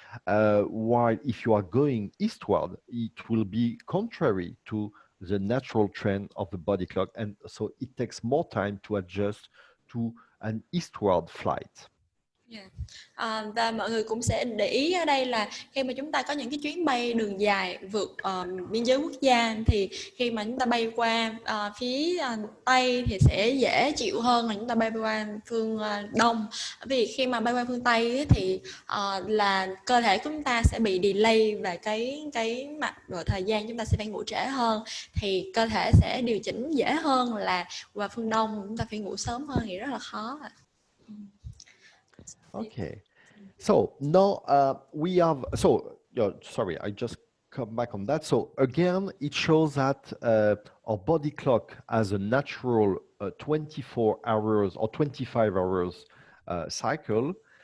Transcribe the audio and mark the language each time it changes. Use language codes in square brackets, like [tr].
[en] While if you are going eastward, it will be contrary to the natural trend of the body clock, and so it takes more time to adjust to an eastward flight. Yeah. [vi] Và mọi người cũng sẽ để ý ở đây là khi mà chúng ta có những cái chuyến bay đường dài vượt biên giới quốc gia thì khi mà chúng ta bay qua phía Tây thì sẽ dễ chịu hơn là chúng ta bay qua phương Đông. Vì khi mà bay qua phương Tây ấy, thì là cơ thể của chúng ta sẽ bị delay về cái mặt rồi thời gian chúng ta sẽ phải ngủ trễ hơn, thì cơ thể sẽ điều chỉnh dễ hơn là qua phương Đông chúng ta phải ngủ sớm hơn thì rất là khó. [en] Okay, so now we have, sorry, I just come back on that. So again, it shows that our body clock has a natural 24 hours or 25 hours cycle.